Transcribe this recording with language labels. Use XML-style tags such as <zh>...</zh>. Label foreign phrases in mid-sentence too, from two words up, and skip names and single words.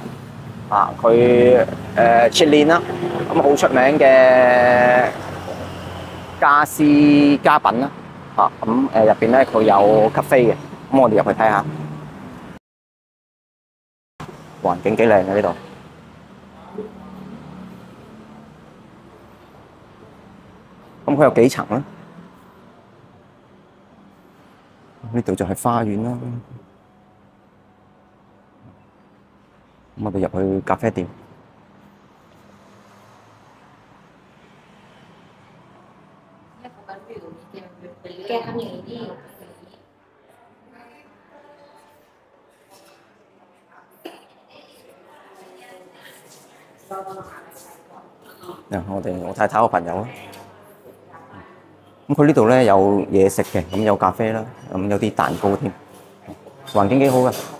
<yue>佢Chitlin啦，咁好出名嘅家私家品啦，咁入邊咧佢有咖啡嘅，咁我哋入去睇下，環境幾靚嘅呢度，咁佢有幾層咧？呢度就係花園啦。咁我哋入去咖啡店。</yue> <th>แกทำอย่างนี้ดิ</th> <yue>我太太個朋友啦。咁佢呢度咧有嘢食嘅，咁有咖啡啦，咁有啲蛋糕添，環境幾好㗎。</yue>